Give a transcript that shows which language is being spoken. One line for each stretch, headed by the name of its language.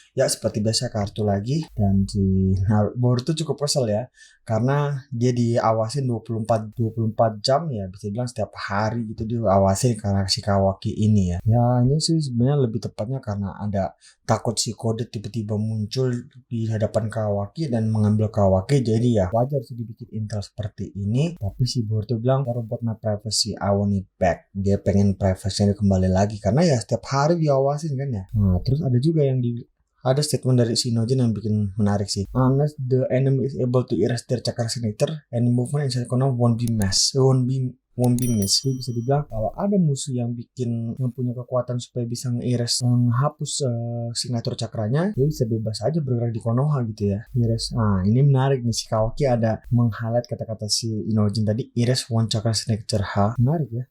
Indonesian: Ya seperti biasa kartu lagi, dan si Boruto cukup kesel ya karena dia diawasin 24 jam ya, bisa bilang setiap hari gitu diawasin karena si Kawaki ini ya. Ya ini sih sebenarnya lebih tepatnya karena ada takut si Kodet tiba-tiba muncul di hadapan Kawaki dan mengambil Kawaki, jadi ya wajar sih dibikin intel seperti ini. Tapi si Boruto bilang
English: I want my privacy, I want it back.
Indonesian: Dia pengen privasinya kembali lagi karena ya setiap hari diawasin kan ya. Nah terus ada juga yang ada statement dari Shinojin yang bikin menarik sih.
English: Unless the enemy is able to erase their chakra signature, any movement inside Konoha won't be missed.
Indonesian: Jadi bisa dibilang kalau ada musuh yang punya kekuatan supaya bisa menghapus signature cakranya, dia bisa bebas aja bergerak di Konoha gitu ya. Erase. Nah ini menarik nih, si Kawaki ada meng-highlight kata-kata si Inojin tadi,
English: erase one chakra signature.
Indonesian: Menarik ya.